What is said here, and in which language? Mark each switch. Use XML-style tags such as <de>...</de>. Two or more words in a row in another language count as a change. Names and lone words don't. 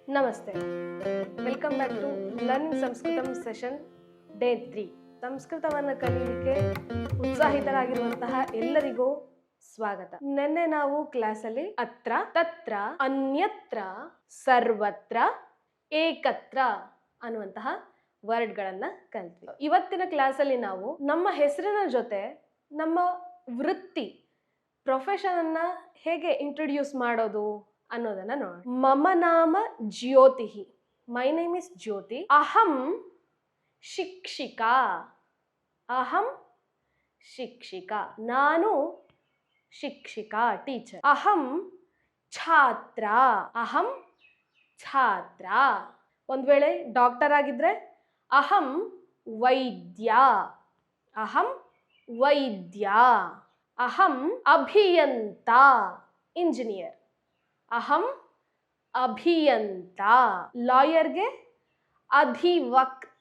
<kn>ನಮಸ್ತೆ.</kn> <en>Welcome back to Learning Samskritam session day 3.</en> <kn>ಸಂಸ್ಕೃತವನ್ನು ಕಲಿಯಲಿಕ್ಕೆ ಉತ್ಸಾಹಿತರಾಗಿರುವಂತಹ ಎಲ್ಲರಿಗೂ ಸ್ವಾಗತ. ನಿನ್ನೆ ನಾವು ಕ್ಲಾಸಲ್ಲಿ</kn> <sa>ಅತ್ರ, ತತ್ರ, ಅನ್ಯತ್ರ, ಸರ್ವತ್ರ,</sa> <kn>ಏಕತ್ರ ಅನ್ನುವಂತಹ ವರ್ಡ್ಗಳನ್ನ ಕಲಿತ್ವಿ. ಇವತ್ತಿನ ಕ್ಲಾಸಲ್ಲಿ ನಾವು ನಮ್ಮ ಹೆಸರಿನ ಜೊತೆ ನಮ್ಮ ವೃತ್ತಿ ಪ್ರೊಫೆಷನ್ ಅನ್ನ ಹೇಗೆ ಇಂಟ್ರೊಡ್ಯೂಸ್ ಮಾಡೋದು ಅನ್ನೋದನ್ನ ನೋಡೋಣ.</kn> <sa>ಮಮ ನಾಮ ಜ್ಯೋತಿ.</sa> <en>My name is Jyothi.</en> <sa>ಅಹಂ ಶಿಕ್ಷಿಕಾ. ಅಹಂ ಶಿಕ್ಷಿಕಾ.</sa> <kn>ನಾನು ಶಿಕ್ಷಿಕಾ, ಟೀಚರ್.</kn> <sa>ಅಹಂ ಛಾತ್ರ. ಅಹಂ ಛಾತ್ರ.</sa> <kn>ಒಂದ್ ವೇಳೆ ಡಾಕ್ಟರ್ ಆಗಿದ್ರೆ</kn> <sa>ಅಹಂ ವೈದ್ಯ. ಅಹಂ ವೈದ್ಯ. ಅಹಂ ಅಭಿಯಂತ, ಇಂಜಿನಿಯರ್. ಅಹಂ ಅಭಿಯಂತ.</sa> <kn>ಲಾಯರ್ಗೆ ಅಧಿವಕ್ತ.</kn>